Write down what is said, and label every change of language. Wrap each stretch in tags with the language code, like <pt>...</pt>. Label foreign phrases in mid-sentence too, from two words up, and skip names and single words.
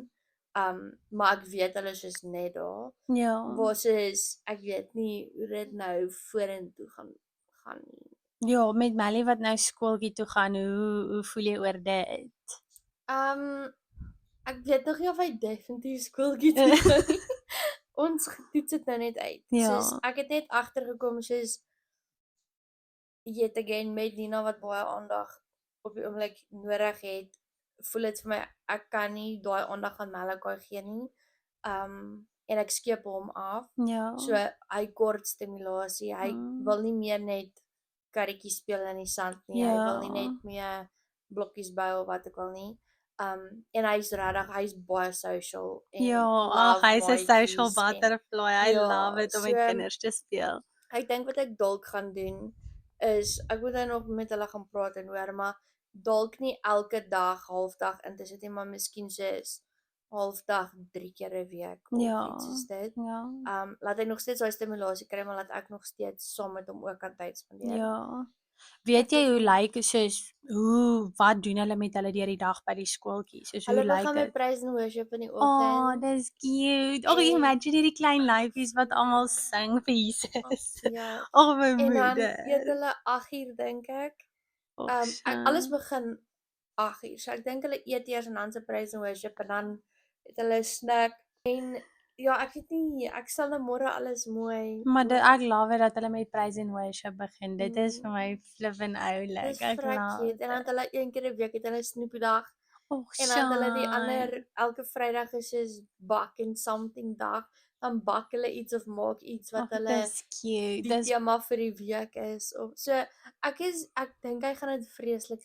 <af>Maar ek weet hulle is soos net daar. Waar soos ek weet nie hoe dit nou vorentoe gaan nie. Ja, met Melly wat nou skooltjie toe gaan, hoe voel jy oor dit? Ek weet nog nie of hy definitief skooltjie toe gaan nie. Ons toets dit nou net uit. Soos ek het net agtergekom soos yet again met Nina wat baie aandag op die oomblik nodig het, voel dit vir my ek kan nie daai aandag aan Malachi gee nie. En ek skeep hom af. So hy kort stimulasie. Hy wil nie meer net karretjies speel in die sand nie. Hy wil nie net meer blokkies bou of wat ook al nie. En hy's regtig, hy's baie social en hy's 'n</af> <en>social butterfly. I love it</en> <af>om met kinders te speel. Ek dink wat ek dalk gaan doen is ek moet nou nog met hulle gaan praat en hoor, maar dalk nie elke dag halfdag in te sit nie, maar miskien soos halfdag 3 keer 'n week of iets soos dit. Laat hy nog steeds daai stimulasie kry, maar laat ek nog steeds saam met hom ook aan tyd spandeer. Weet jy hoe lyk soos wat doen hulle met hulle deur die dag by die skooltjie? Soos hoe lyk dit? Hulle begin met</af> <en>praise and worship</en> <af>in die oggend. Dis cute. Imagine hierdie klein lyfies wat almal sing vir Jesus. My moeder. En dan eet hulle 8uur dink ek. Alles begin 8uur. So ek dink hulle eet eers en dan se</af> <en>praise and worship</en> <af>en dan het hulle snack en ek weet nie, ek sal nou môre alles mooi. Maar ek love it dat hulle met</af> <en>praise and worship</en> <af>begin. Dit is vir my flippin' oulik. Ek love dit. En dan hulle een keer 'n week het hulle snoepiedag. En dan hulle die ander elke Vrydag is soos bak en something dag. dan bak hulle iets of maak iets wat Ag, hulle dis cute. die Dis tema vir die week is of so. Ek dink hy gaan dit vreeslik</af>